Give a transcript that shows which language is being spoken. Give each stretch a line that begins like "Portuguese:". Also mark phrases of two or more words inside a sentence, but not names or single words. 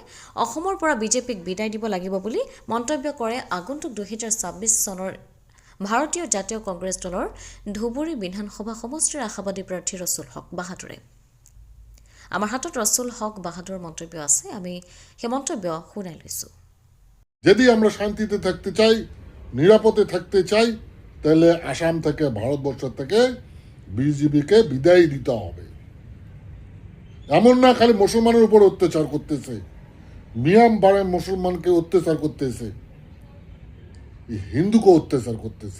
Assamese: অসমৰ পৰা বিজেপিক বিদায় দিব লাগিব বুলি মন্তব্য কৰে আগন্তুক 2026 চনৰ ভাৰতীয় জাতীয় কংগ্ৰেছ দলৰ ধুবুৰী বিধানসভা সমষ্টিৰ আশাবাদী প্ৰাৰ্থী ৰছুল হক বাহাদুৰে। আমাৰ হাতত ৰছুল হক বাহাদুৰৰ মন্তব্য আছে, আমি সেই মন্তব্য শুনাই লৈছোঁ।
Bangla: যদি আমরা শান্তিতে থাকতে চাই, নিরাপদে থাকতে চাই, তাহলে আসাম থেকে ভারতবর্ষ থেকে বিজেপিকে বিদায় দিতে হবে। এমন না খালি মুসলমানের উপর অত্যাচার করতেছে, মিয়াম বারে মুসলমানকে অত্যাচার করতেছে, হিন্দুকে অত্যাচার করতেছে।